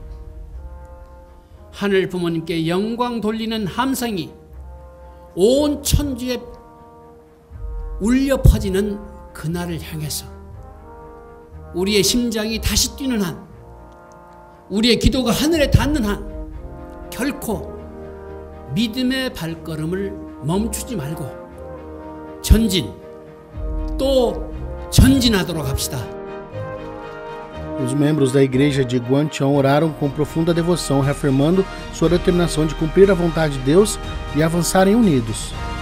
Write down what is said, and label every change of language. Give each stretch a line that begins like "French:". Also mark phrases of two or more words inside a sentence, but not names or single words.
Korean: 하늘 부모님께 영광 돌리는 함성이 온 천주에 울려 퍼지는 그날을 향해서 우리의 심장이 다시 뛰는 한, 우리의 기도가 하늘에 닿는 한 결코 믿음의 발걸음을 멈추지 말고 전진, 또 전진하도록 합시다.
Portuguese: Os membros da igreja de Gwanchon oraram com profunda devoção, reafirmando sua determinação de cumprir a vontade de Deus e avançarem unidos.